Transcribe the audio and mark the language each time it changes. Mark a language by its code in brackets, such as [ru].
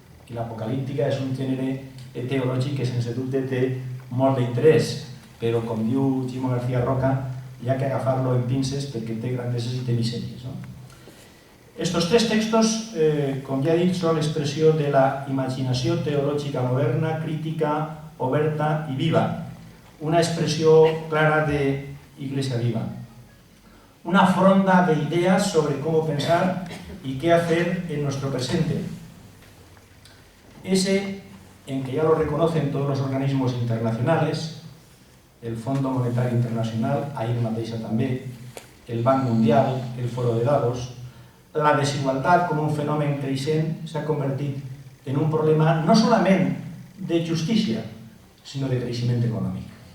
[ca] I l'apocalíptica és un gènere teològic que sense dubte té molt d'interès, però com diu Ximo García Roca, hi ha que agafar-lo en pinces perquè té grandeses i té misèries. Estos tres textos, com ja he dit, són l'expressió de la imaginació teològica moderna, crítica, oberta i viva. Una expressió clara d'Iglesia viva. [es] Una fronda de ideas sobre cómo pensar y qué hacer en nuestro presente. Ese en que ya lo reconocen todos los organismos internacionales, el Fondo Monetario Internacional, [ca] ahir mateixa també, el Banc Mundial, el Foro de Davos, la desigualtat com un fenomen creixent s'ha convertit en un problema no solament de justícia, sinó de creixement econòmic.